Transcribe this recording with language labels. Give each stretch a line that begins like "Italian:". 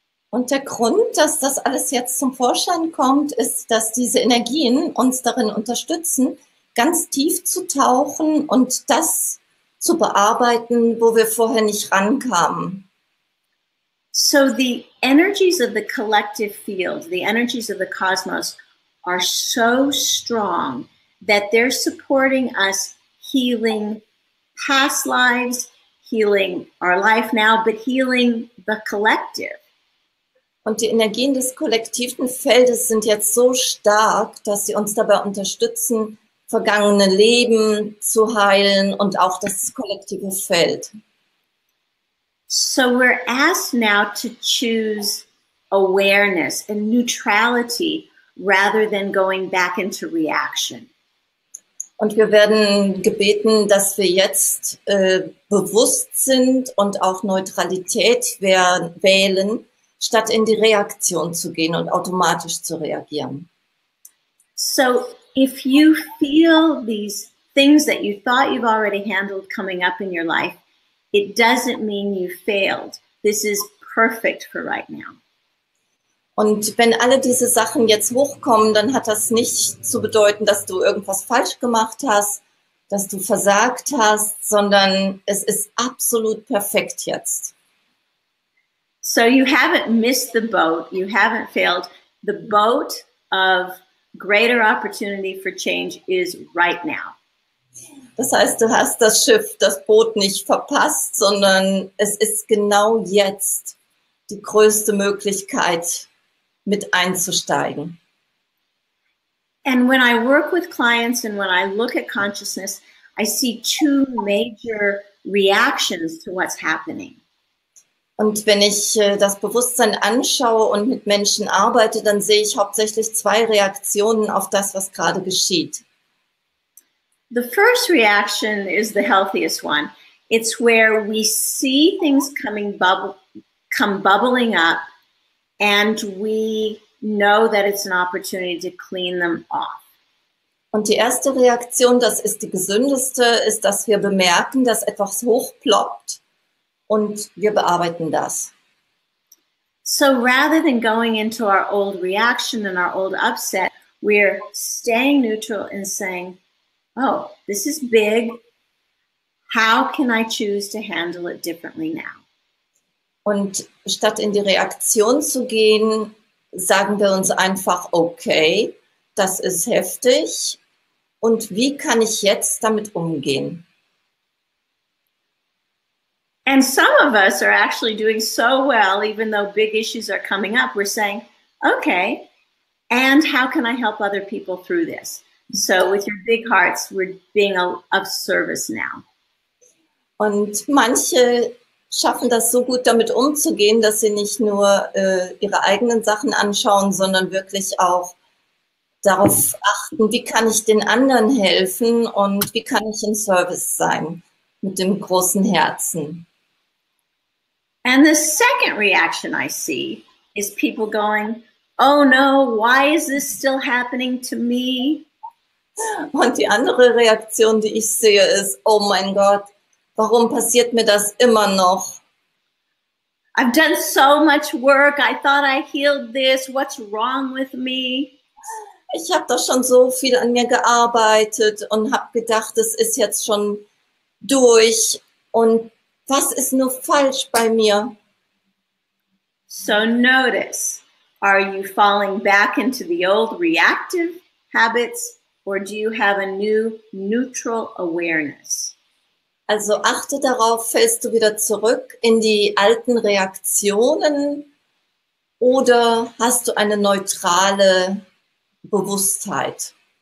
German: Und der Grund, dass das alles jetzt zum Vorschein kommt, ist, dass diese Energien uns darin unterstützen, ganz tief zu tauchen und das zu bearbeiten, wo wir vorher nicht rankamen.
English: So the energies of the collective field, the energies of the cosmos are so strong that they're supporting us healing past lives, healing our life now, but healing the collective.
German: Und die Energien des kollektiven Feldes sind jetzt so stark, dass sie uns dabei unterstützen, vergangene Leben zu heilen und auch das kollektive Feld.
English: So we're asked now to choose awareness and neutrality rather than going back into reaction.
German: Und wir werden gebeten, dass wir jetzt bewusst sind und auch Neutralität wählen, statt in die Reaktion zu gehen und automatisch zu reagieren.
English: So if you feel these things that you thought you've already handled coming up in your life, it doesn't mean you failed. This is perfect for right now.
German: Und wenn alle diese Sachen jetzt hochkommen, dann hat das nicht zu bedeuten, dass du irgendwas falsch gemacht hast, dass du versagt hast, sondern es ist absolut perfekt jetzt.
English: So you haven't missed the boat, you haven't failed. The boat of greater opportunity for change is right now.
German: Das heißt, du hast das Schiff, das Boot nicht verpasst, sondern es ist genau jetzt die größte Möglichkeit, mit einzusteigen.
English: And when I work with clients and when I look at consciousness, I see two major reactions to what's happening.
German: Und wenn ich das Bewusstsein anschaue und mit Menschen arbeite, dann sehe ich hauptsächlich zwei Reaktionen auf das, was gerade geschieht.
English: The first reaction is the healthiest one. It's where we see things come bubbling up, and we know that it's an opportunity to clean them off.
German: Und die erste Reaktion, das ist die gesündeste, ist, dass wir bemerken, dass etwas hochploppt und wir bearbeiten das.
English: So rather than going into our old reaction and our old upset, we're staying neutral and saying, oh, this is big. How can I choose to handle it differently now?
German: Und statt in die Reaktion zu gehen, sagen wir uns einfach, okay, das ist heftig und wie kann ich jetzt damit umgehen?
English: And some of us are actually doing so well, even though big issues are coming up, we're saying, okay, and how can I help other people through this? So with your big hearts, we're being of service now.
German: Und manche schaffen das so gut, damit umzugehen, dass sie nicht nur ihre eigenen Sachen anschauen, sondern wirklich auch darauf achten, wie kann ich den anderen helfen und wie kann ich im Service sein mit dem großen Herzen.
English: And the second reaction I see is people going, oh no, why is this still happening to me?
German: Und die andere Reaktion, die ich sehe, ist, oh mein Gott, warum passiert mir das immer noch?
English: I've done so much work. I thought I healed this. What's wrong with me?
German: Ich habe doch schon so viel an mir gearbeitet und habe gedacht, es ist jetzt schon durch. Und was ist nur falsch bei mir?
English: So notice, are you falling back into the old reactive habits, or do you have a new neutral awareness?
German: Also achte darauf, fällst du wieder zurück in die alten Reaktionen oder hast du eine neutrale Bewusstheit?